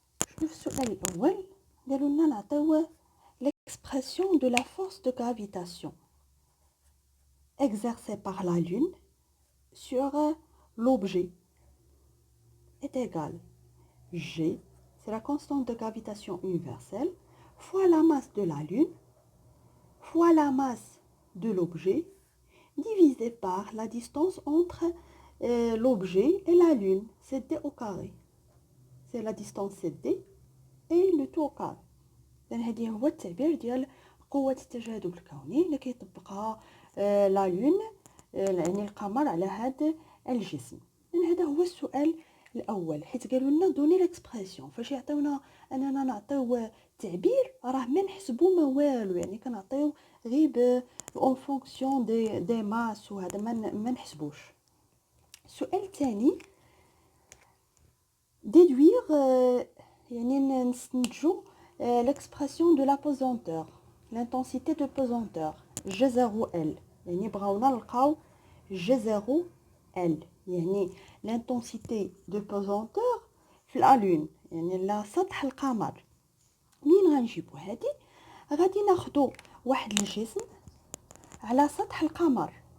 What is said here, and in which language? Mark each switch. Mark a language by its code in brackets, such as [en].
[ar] شنو في السؤال الاول؟ قالوا لنا نعطيو [fr] l'expression de la force de gravitation exercée par la lune sur l'objet est égal G, c'est la constante de gravitation universelle, fois la masse de la lune fois la masse de l'objet divisé par la distance entre l'objet et la lune, c'est d au carré. C'est la distance c'est d et le tout au carré. [ar] لأن هذه هو التعبير ديال قوة التجاذب الكوني اللي كيطبقها لا لون، يعني القمر، على هذا الجسم. لأن هذا هو السؤال الأول، حيت قالوا لنا دوني ليكسبرسيون. فاش يعطيونا أننا نعطيو تعبير راه ما نحسبو ما والو، يعني كنعطيو غير اون فونكسيون دي ماس وهذا ما نحسبوش. السؤال الثاني ديدوير، يعني نستنتجو [fr] l'expression de la pesanteur, l'intensité de pesanteur G0L. [ar] يعني بغاونا نلقاو G0L، يعني [fr] l'intensité de pesanteur [ar] في لا لون، يعني على سطح القمر. منين غنجيبو هادي؟ غادي ناخدو واحد الجسم على سطح القمر.